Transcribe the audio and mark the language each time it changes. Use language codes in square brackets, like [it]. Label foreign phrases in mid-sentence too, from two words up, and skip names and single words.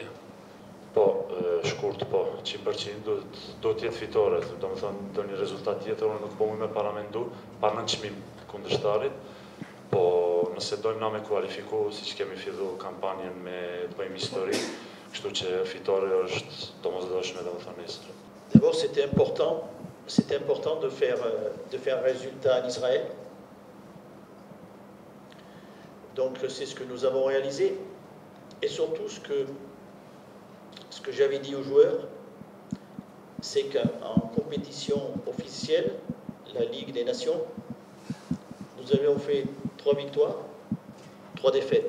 [sq] Po, shkurt, po, 100% do t'jetë fitore, do më thonë, do një rezultat tjetër, unë nuk po me paramendu, pa në qmim kundërshtarit, po nëse dojmë na me kualifiku, si që kemi fillu kampanjen me të bëjmë histori, kështu që fitore është domosdoshme dhe më thonë nesër. [fr] D'abord, c'était important de faire un résultat en Israël. Donc c'est ce que nous avons réalisé. Et surtout ce que j'avais dit aux joueurs, c'est qu'en compétition officielle, la Ligue des Nations, nous avions fait 3 victoires, 3 défaites.